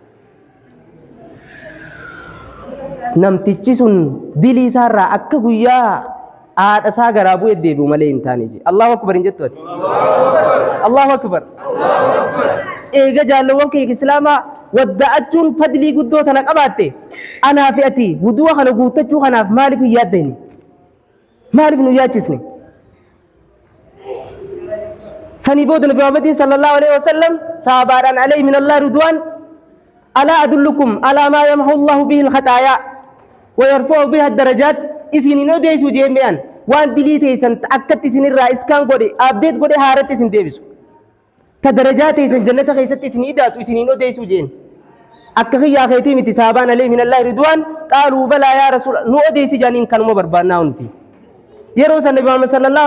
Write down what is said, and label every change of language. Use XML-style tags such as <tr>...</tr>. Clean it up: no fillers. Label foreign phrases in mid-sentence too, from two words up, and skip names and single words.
<om>namtichi sun dilii isaarraa akka guyyaa haadha isaa garaa bu'ee deebi'u malee hin taane je</om> <ar>الله أكبر</ar> <om>hin jettu ati</om> <ar>الله أكبر</ar> <om>eega jaalawwan kee islaamaa wadda'achuun fadlii guddoo tana qabaatte anaa fi ati wudu'a kana guuttachuu kanaaf maaliif hin yaaddani maaliif nu yaachisne sanii booda nabi Muhammadin</om> <ar>صلى الله عليه وسلم</ar> <om>sahabaadhaan</om> <ar>عليهم من الله الرضوان ألا أدلكم على ما يمحو الله به الخطايا ويرفع به الدرجات</ar> <om>isinin odeessu jeemeen waan dilii teessan akkatti isinirraa iskaan godhe abdeet godhe haaratti isin deebisu ta darajaa teessan jannata keessatti isin idaatu isinin odeessu jeen akka khiyyaa keetii miti sahabaan</om> <ar>عليهم من الله الرضوان قالوا بلى يا رسول</ar> <om>nu odeessi jaaniin kanuma barbaannaa hunti yeroo san nabi Muhammad sallallahu</om>